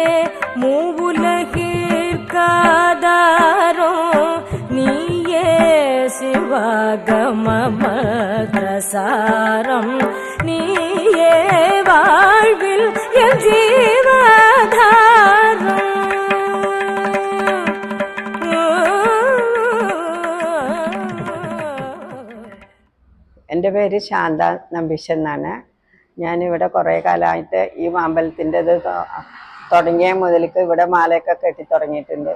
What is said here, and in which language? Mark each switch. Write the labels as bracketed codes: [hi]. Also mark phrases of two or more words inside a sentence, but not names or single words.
[ml] മൂവുലകിർക്കാദാരോ നീയേ ശിവാഗമമന്ത്രസാരം നീയേ [ta] வாழ்வில் என் ஜீவாதாரம். [ml] എൻ്റെ പേര് ശാന്ത നമ്പീശൻ എന്നാണ്. ഞാനിവിടെ കുറേ കാലമായിട്ട് ഈ അമ്പലത്തിൻ്റെ ഇത് തുടങ്ങിയ മുതലേക്ക് ഇവിടെ മാലയൊക്കെ കെട്ടി തുടങ്ങിയിട്ടുണ്ട്.